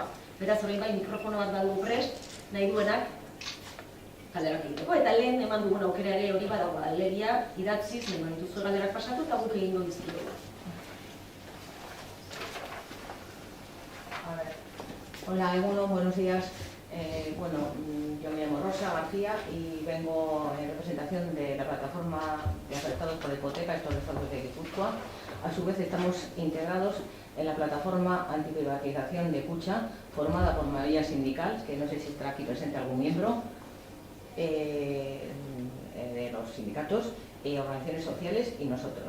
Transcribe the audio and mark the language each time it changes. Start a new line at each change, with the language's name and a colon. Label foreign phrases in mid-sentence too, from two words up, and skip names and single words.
Basque: Beraz, orain bai mikrofono bat dago prest, nahi duenak galderak egiteko. Eta lehen eman dugun aukera ere hori badago, alegia idatziz, nahi dituzue galderak pasatu eta guk egingo dizkidegu. Hola, Egunon,
Spanish: buenos días. Yo me llamo Rosa García y vengo en representación de la plataforma de afectados por la hipoteca, estos estados de Guipúzcoa. A su vez estamos integrados en la plataforma antiprivatización de Kutxa, formada por mayoría sindical, que no sé si estará aquí presente algún miembro, de los sindicatos y organizaciones sociales y nosotros.